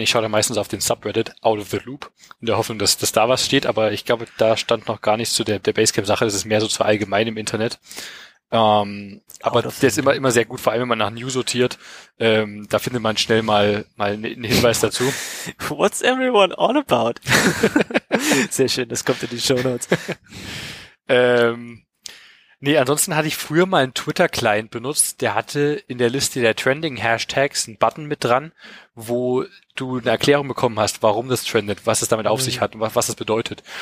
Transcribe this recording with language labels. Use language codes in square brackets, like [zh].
[de] Ich schaue da meistens auf den Subreddit out of the loop in der Hoffnung, dass da was steht. Aber ich glaube, da stand noch gar nichts zu der Basecamp-Sache. Das ist mehr so zu allgemein im Internet. Aber der ist immer sehr gut, vor allem wenn man nach News sortiert, da findet man schnell mal einen Hinweis dazu. [en] What's everyone all about? [de] Sehr schön, das kommt in die Shownotes. Nee, ansonsten hatte ich früher mal einen Twitter-Client benutzt, der hatte in der Liste der Trending-Hashtags einen Button mit dran, wo du eine Erklärung bekommen hast, warum das trendet, was es damit auf sich hat und was das bedeutet.